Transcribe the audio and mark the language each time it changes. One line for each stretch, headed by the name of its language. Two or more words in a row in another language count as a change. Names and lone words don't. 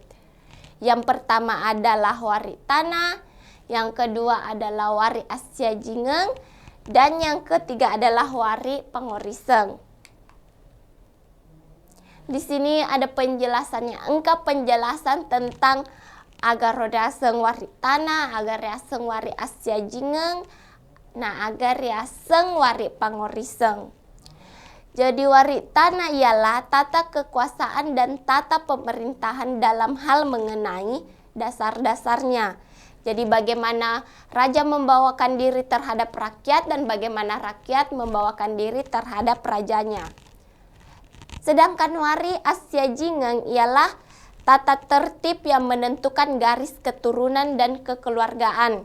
Indonesian: Yang pertama adalah wari tanah, yang kedua adalah wari Asia Jingeng, dan yang ketiga adalah wari Pangoriseng. Di sini ada penjelasannya, penjelasan tentang Agarodaseng wari tanah, Agariaseng wari Asia Jingeng, Agariaseng wari Pangoriseng. Jadi wari tanah ialah tata kekuasaan dan tata pemerintahan dalam hal mengenai dasar-dasarnya. Jadi bagaimana raja membawakan diri terhadap rakyat dan bagaimana rakyat membawakan diri terhadap rajanya. Sedangkan wari Asia Jingeng ialah tata tertib yang menentukan garis keturunan dan kekeluargaan.